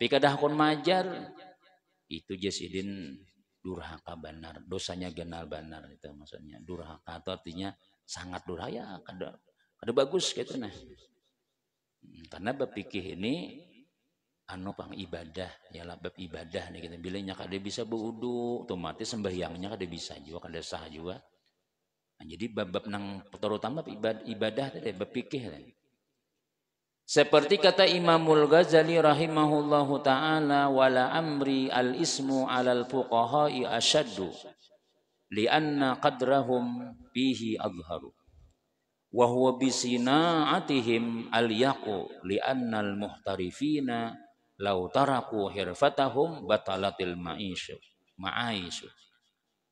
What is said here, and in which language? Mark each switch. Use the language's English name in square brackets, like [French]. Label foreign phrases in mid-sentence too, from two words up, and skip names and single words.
[Banjar] kada hakun majar itu jasidin durhaka benar dosanya genal benar itu maksudnya durhaka itu artinya sangat durhaka ya kada bagus gitu nah karena bab fikih ini anu pang ibadah ya lah bab ibadah nih kita bilangnya kada bisa berwudu otomatis sembahyangnya kada bisa juga kada sah juga nah, jadi bab-bab nang terutama ibadah tadi bab fikih tadi. Seperti kata [Arabic] Imamul Ghazali رحمه الله تعالى ولا أمري الإثم على الفقهاء أشد لأن قدرهم به أظهر وهو بصناعتهم أليق لأن المحترفين لو تركوا حرفتهم بطلت المعايش.